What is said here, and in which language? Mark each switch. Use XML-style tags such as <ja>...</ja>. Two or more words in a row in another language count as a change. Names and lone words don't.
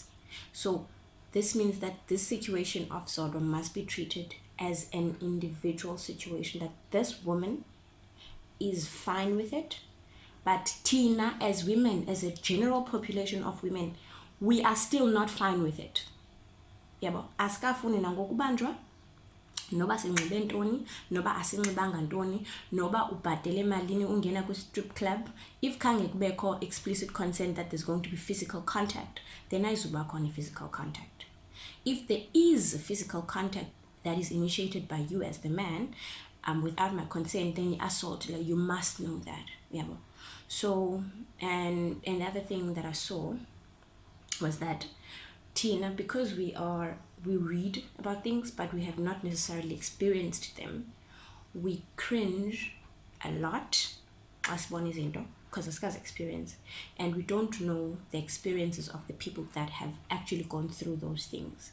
<en>So this means that this situation of Zodwa must be treated as an individual situation, that this woman is fine with it, but Tina, as women, as a general population of women, we are still not fine with it.</en> <xh>Asikafuni nangokubanjwa noba sinxibe ntoni noba asinxibanga ntoni noba ubhadele malini ungena kwi-strip club.</xh> <en>If</en> <xh>khange kubekho</xh> <en>explicit consent that there's going to be physical contact, then</en> <xh>ayizuba khona</xh> <en>physical contact. If there is physical contact that is initiated by you as the man without my consent, then you assault. You must know that. So, and another thing that I saw was that Tina, because we read about things but we have not necessarily experienced them, we cringe a lot as one is into because it's experience, and we don't know the experiences of the people that have actually gone through those things.</en>